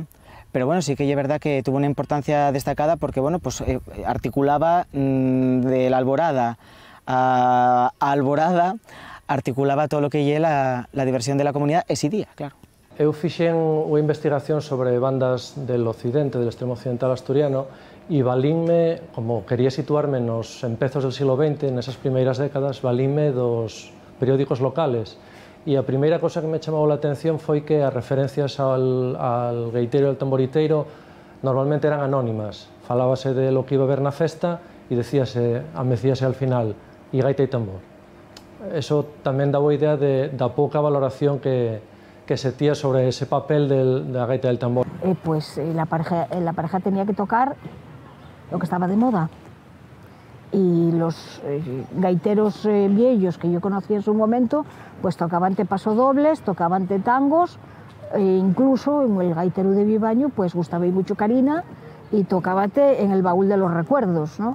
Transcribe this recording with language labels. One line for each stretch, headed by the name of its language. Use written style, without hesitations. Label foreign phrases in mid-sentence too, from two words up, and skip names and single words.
Spanish: Pero bueno, sí que es verdad que tuvo una importancia destacada porque bueno, articulaba de la alborada a alborada, articulaba todo lo que lle la diversión de la comunidad ese día, claro.
Galician: Eu fixen unha investigación sobre
Spanish: bandas del occidente, del extremo occidental asturiano,
Galician: e valínme, como quería situarme nos empezos
Spanish: del siglo XX,
Galician: nesas primeiras décadas, valínme dos periódicos locales. E a primeira cosa que me chamou a atención foi que as referencias al gaiteiro e al tamboriteiro normalmente eran anónimas. Falábase
Spanish: de lo que iba a ver
Galician: na festa e amecíase al final, e gaita e tambor. Eso tamén daba idea da pouca valoración que se tía sobre ese papel
Spanish: de la gaita del tambor. La pareja tenía que tocar lo que estaba de moda. Y los gaiteros viejos que yo conocí en su momento, pues tocaban pasodobles, tocaban tangos, e incluso en el gaitero de Vivaño pues gustaba mucho Karina y tocaba en el baúl de los recuerdos, ¿no?